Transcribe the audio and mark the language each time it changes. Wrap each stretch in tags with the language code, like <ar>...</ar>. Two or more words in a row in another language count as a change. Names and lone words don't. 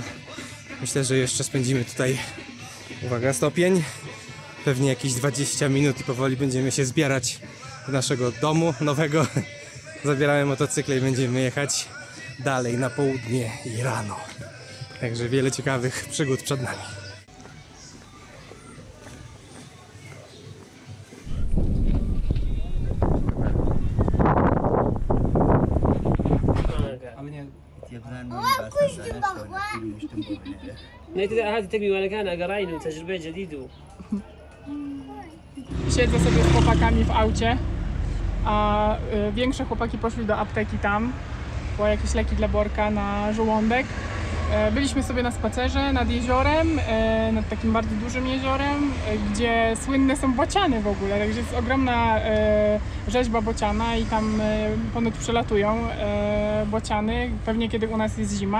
<pl>Myślę, że jeszcze spędzimy tutaj, uwaga, stopień, pewnie jakieś 20 minut i powoli będziemy się zbierać do naszego domu nowego. Zabieramy motocykle i będziemy jechać dalej na południe Iranu. Także wiele ciekawych przygód przed nami. هذه تبي ولا كان قراين وتجربة جديدة. Siedzę sobie z chłopakami w aucie, a większe chłopaki poszli do apteki tam po jakieś leki dla Borka na żołądek. Byliśmy sobie na spacerze nad jeziorem, nad takim bardzo dużym jeziorem, gdzie słynne są bociany w ogóle, także jest ogromna rzeźba bociana i tam ponoć przelatują bociany, pewnie kiedy u nas jest zima.</pl>